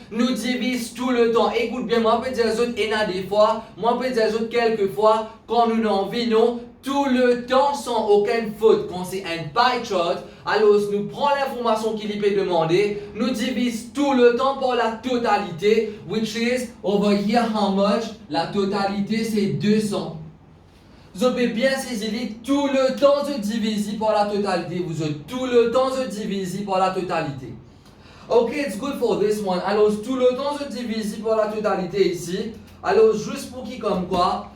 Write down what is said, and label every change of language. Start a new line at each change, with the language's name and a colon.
French: Nous divise tout le temps. Écoute bien, moi je peux dire les autres et des fois. Moi je peux dire les autres quelques fois. Quand nous n'en vivons, tout le temps sans aucune faute. Quand c'est un pie chart, alors nous prenons l'information qu'il peut demander. Nous divise tout le temps par la totalité.
English: Which is, over here, how much?
French: La totalité c'est 200. Vous avez bien saisi, tout le temps se divise par la totalité. Vous avez tout le temps se divise par la totalité.
English: Ok, it's good for this one.
French: Alors, tout le temps se divise par la totalité ici. Alors, juste pour qui comme quoi?